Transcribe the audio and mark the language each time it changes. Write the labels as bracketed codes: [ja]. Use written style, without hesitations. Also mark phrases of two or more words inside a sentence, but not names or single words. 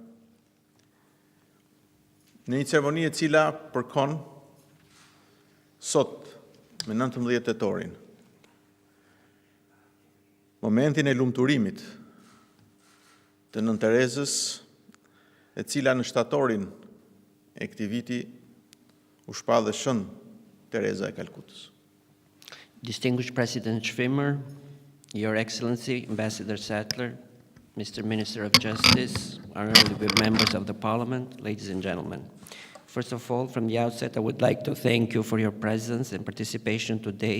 [sq] në një ceremoni e cila përkon sot me 19 tetorin, momentin e lumturimit të Nën Terezës, e cila në shtatorin e këtij viti u shpa dhe Shën Tereza e Kalkutës. [en] Distinguished President Schwimmer, Your Excellency, Ambassador Sattler, Mr. Minister of Justice, honorable members of the Parliament, ladies and gentlemen. First of all, from the outset, I would like to thank you for your presence and participation today